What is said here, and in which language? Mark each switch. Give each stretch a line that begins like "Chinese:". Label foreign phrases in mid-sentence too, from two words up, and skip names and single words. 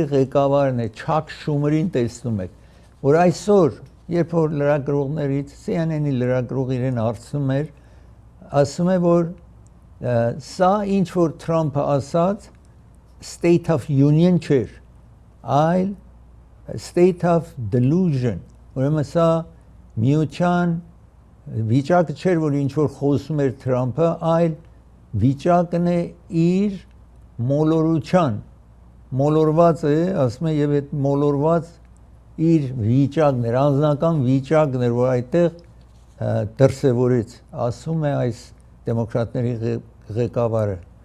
Armenian: ղեկավարն է Չակ Շումերին տեսնում եք, որ այսօր, երբ որ լրագրողներից CNN-ի լրագրող իրեն հարցնում էր, ասում է, որ սա ինչ որ Թրամփը ասաց
English: State of Union
Armenian: չէր, այլ state
English: of delusion,
Armenian: ուրեմն սա միության վիճակը չէր, որ ինչ որ խոսում էր Թրամփը, այլ վիճակն է իր մոլորության, մոլորված է, ասում է եւ այդ մոլորված իր վիճակն էր, անձնական վիճակն էր, որ այդտեղ դրսևորեց, ասում է այս դեմոկրատների ղեկավարը,